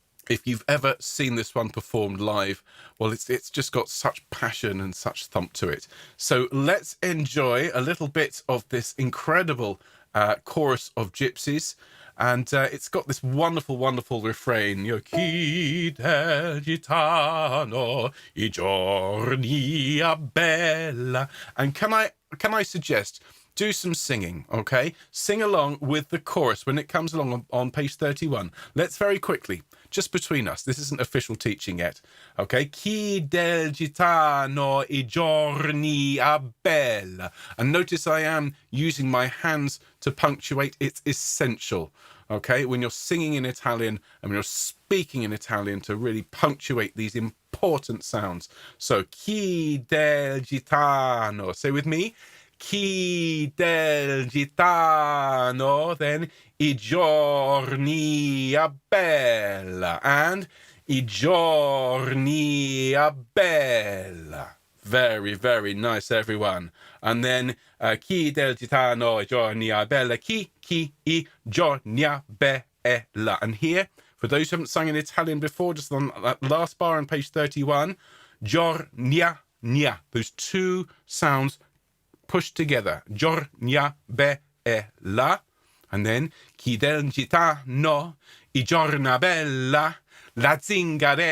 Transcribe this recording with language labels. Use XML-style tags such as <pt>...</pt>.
<en>If you've ever seen this one performed live, well, it's just got such passion and such thump to it. So let's enjoy a little bit of this incredible chorus of gypsies. And it's got this wonderful, wonderful refrain.</en> <it>Chi del gitano I giorni a bella.</it> <en>And can I suggest, do some singing, okay? Sing along with the chorus when it comes along on page 31. Let's very quickly, just between us, this isn't official teaching yet, okay?</en> <it>Chi del gitano I giorni a bella.</it> <en>And notice I am using my hands to punctuate. It's essential, okay? When you're singing in Italian and when you're speaking in Italian, to really punctuate these important sounds. So,</en> <it>chi del gitano.</it> <en>Say with me.</en> <it>Chi del gitano, then I giorni a bella, and I giorni a bella.</it> <en>Very, very nice, everyone. And then</en> <it>chi del gitano I giorni a bella, chi I giorni a bella.</it> <en>And here, for those who haven't sung in Italian before, just on that last bar on page 31, giornia, those two sounds pushed together.</en> <it>Giornia bella.</it> <en>And then</en> <it>chi del gitano I giorna bella, la zingarella.</it>